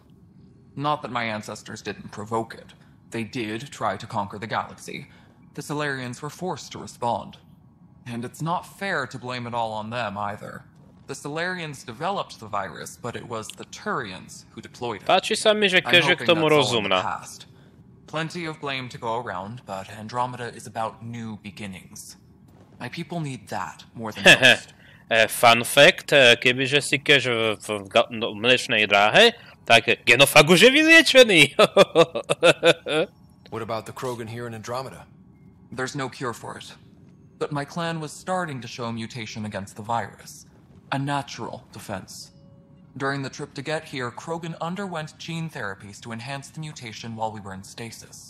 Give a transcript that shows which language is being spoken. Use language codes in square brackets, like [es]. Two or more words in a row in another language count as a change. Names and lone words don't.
[en] Not that my ancestors didn't provoke it. They did try to conquer the galaxy. The Solarians were forced to respond. And it's not fair to blame it all on them either. The Solarians developed the virus, but it was the Turians who deployed it. [sk] Páči sa mi, že Kesh je k tomu rozumná. [en] Plenty of blame to go around, but Andromeda is about new beginnings. My people need that more than most. Fun fact, [sk] kebyže si Kesh v mliečnej dráhe, tak genofag už je vyliečený. [en] What about the Krogan here in Andromeda? There's no cure for it. But my clan was starting to show mutation against the virus. A natural defense. During the trip to get here, Krogan underwent gene therapies to enhance the mutation while we were in stasis.